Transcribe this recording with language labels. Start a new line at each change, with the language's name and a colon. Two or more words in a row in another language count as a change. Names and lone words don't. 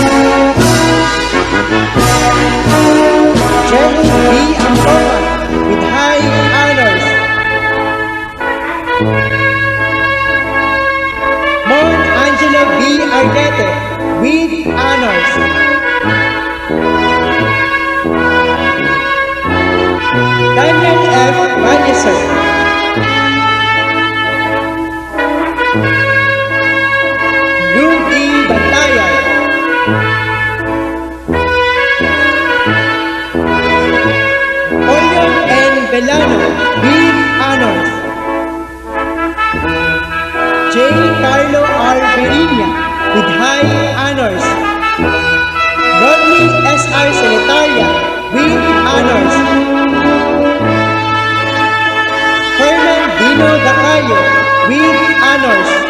English: Jenny B. Ampoma, with high honors. Mon Angelo B. Arnete, with honors. Daniel F. Valleser. Lou E. Bantayan. Olion N. Belano, with honors. J. Carlo R. Berinia, with high honors. Rodney S. R. Solitaria, with honors. Herman Dino Dacayo, with honors.